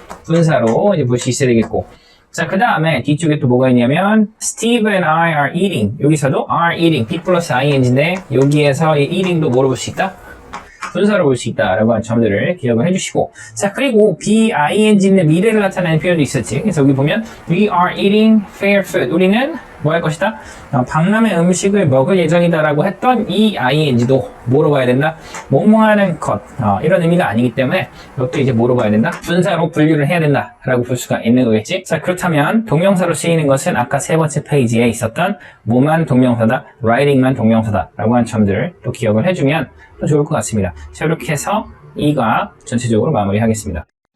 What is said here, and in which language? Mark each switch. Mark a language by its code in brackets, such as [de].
[ko] 분사로 이제 볼 수 있어야 되겠고 자, 그 다음에 뒤쪽에 또 뭐가 있냐면 [en] Steve and I are eating. [ko] 여기서도 [en] are eating, [ko] B 플러스 ing인데 여기에서 이 eating도 뭐로 볼 수 있다? 분사로 볼 수 있다라고 하는 점들을 기억을 해주시고 자, 그리고 BING인데 미래를 나타내는 표현도 있었지. 그래서 여기 보면 [en] We are eating fair food. [ko] 우리는 뭐 할 것이다? 박람회 음식을 먹을 예정이다 라고 했던 이 ING도 뭐로 봐야 된다? 뭐뭐 하는 것 이런 의미가 아니기 때문에 이것도 이제 뭐로 봐야 된다? 분사로 분류를 해야 된다 라고 볼 수가 있는 거겠지. 자, 그렇다면 동명사로 쓰이는 것은 아까 세 번째 페이지에 있었던 뭐만 동명사다, writing만 동명사다 라고 하는 점들을 또 기억을 해주면 또 좋을 것 같습니다. 자, 이렇게 해서 이과 전체적으로 마무리하겠습니다.